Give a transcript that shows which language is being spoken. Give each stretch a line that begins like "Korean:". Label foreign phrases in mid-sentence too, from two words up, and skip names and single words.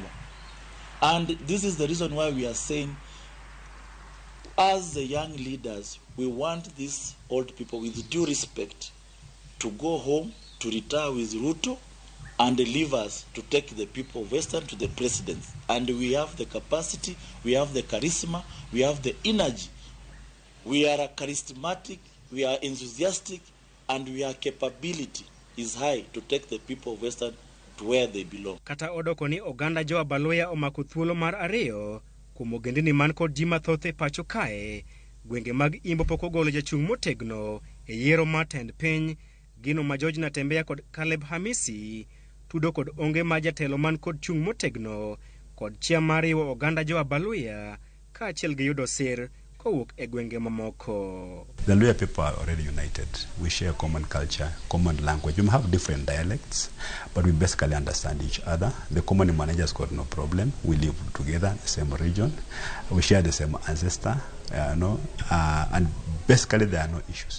English: And this is the reason why we are saying, as the young leaders, we want these old people with due respect to go home, to retire with Ruto, and leave us to take the people of Western to the presidency. And we have the capacity, we have the charisma, we have the energy. We are charismatic, we are enthusiastic, and our capability is high to take the people of Western to where they belong.
Luo (Kenya and Tanzania): Kata odoko ni oganda jo Abaluya omako thuolo mar ariyo kuom ogendini man kod ji mathoth e pacho kae, gwenge mag Imbo pok ogolo jachung' motegno e yiero mar tend piny, gino ma George NATEMBEYA kod Caleb Hamisi tudo kod onge ma jatelo man kod chung' motegno kod chia mar riwo oganda jo Abaluya kaachiel gi yudo sir kowuok e gwenge mamoko.
English: The Luya people are already united. We share common culture, common language. We have different dialects, but we basically understand each other. The common managers got no problem. We live together in the same region. We share the same ancestor, and basically there are no issues.